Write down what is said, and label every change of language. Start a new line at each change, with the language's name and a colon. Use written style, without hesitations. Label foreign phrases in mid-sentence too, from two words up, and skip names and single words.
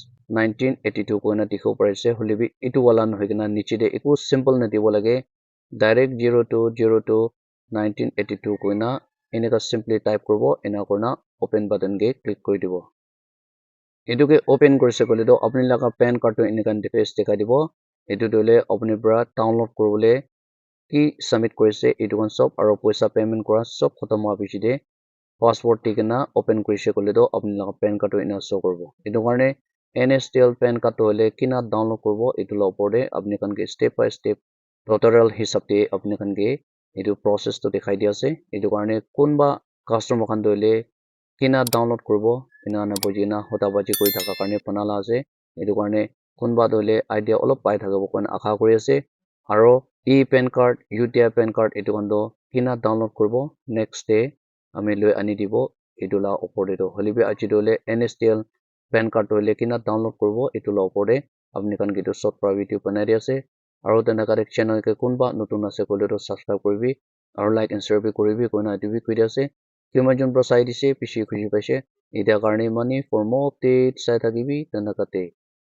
Naga Pidgin: 1982 koina dikhibo parise holebi itu wala nohoi kena niche de eku simple na dibo lage direct 0202 1982 koina eneka simply type kuribo ena kurna
English: open button
Naga Pidgin: ke click kuri dibo etu ke open kurise kole to apni laga
English: pan card
Naga Pidgin: to eneka interface dikhai dibo etu dole apni para download kuribole ki submit kurise etu kan sob aro paisa payment kora sob khatam howa piche de password tikena open kurise kole to apni laga
English: pan card
Naga Pidgin: to ena show kuribo etu karne
English: NSDL pan card
Naga Pidgin: to hole kina download kuribo etu la opor de apni khan ke
English: step by step tutorial
Naga Pidgin: hisab de apni khan ke etu process to dikhai di ase etu karne kunba customer khan to hole kina download kuribo ena na bujina hota baji kuri thaka karne banala ase etu karne kunba to hole idea olop pai thakabo koina akha kuri ase aro e
English: pan card UTI pan card
Naga Pidgin: etu kan to kina download kuribo next day ami loi ani dibo etu la opor de to holebi aji dole
English: NSDL pan card
Naga Pidgin: to hole kina download kuribo etu la opor de apni khan ke to short para video banai di ase aro tena kare channel ke kunba notun ase kole to subscribe kuribi aro
English: like and share
Naga Pidgin: bi kuribi koina etu bi koi di ase kimajon pro sai dise bishi khushi paise etia karne mani
English: for more updates
Naga Pidgin: sai thakibi tena kate